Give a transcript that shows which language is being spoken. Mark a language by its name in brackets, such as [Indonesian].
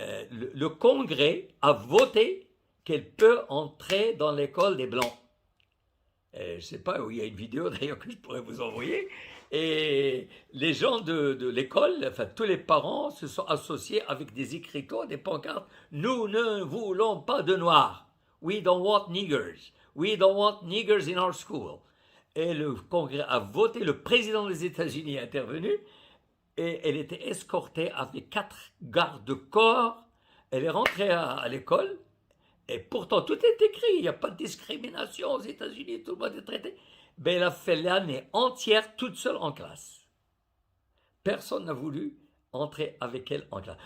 [French] Le Congrès a voté qu'elle peut entrer dans l'école des Blancs. Je ne sais pas où il y a une vidéo d'ailleurs que je pourrais vous envoyer. Et les gens de l'école, enfin tous les parents se sont associés avec des écriteaux, des pancartes. Nous ne voulons pas de noirs. [English] We don't want niggers. We don't want niggers in our school. [French] Et le Congrès a voté, le président des États-Unis est intervenu, et elle était escortée avec 4 gardes-corps. Elle est rentrée à l'école, et pourtant tout est écrit, il n'y a pas de discrimination aux États-Unis, tout le monde est traité. Ben, elle a fait l'année entière toute seule en classe. Personne n'a voulu entrer avec elle en classe.